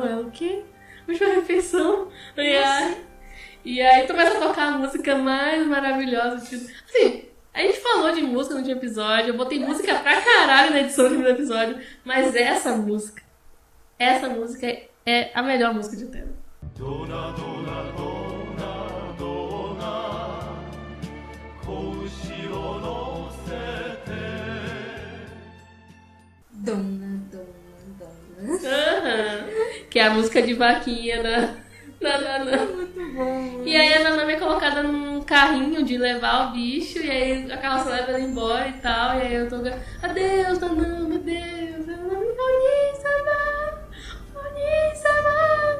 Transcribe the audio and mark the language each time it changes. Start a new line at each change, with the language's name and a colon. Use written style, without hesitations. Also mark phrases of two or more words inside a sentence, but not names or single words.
Portuguese: Ela, o quê? Última refeição? E aí começa a tocar a música mais maravilhosa. Tipo, assim, a gente falou de música no último episódio, eu botei música pra caralho na edição do último episódio, mas essa música é a melhor música de Utena.
Japanese: ドナ、ドナ、ドナ、ドナ、子牛を乗せて. ドナ、ドナ、ドナ.
Portuguese: Que é a música de vaquinha da Nanami. Muito bom. E aí a Nanami é colocada num carrinho de levar o bicho, e aí a carroça leva ela embora e tal, e aí eu tô adeus, Nanami, adeus, Nanami, Oni-sama.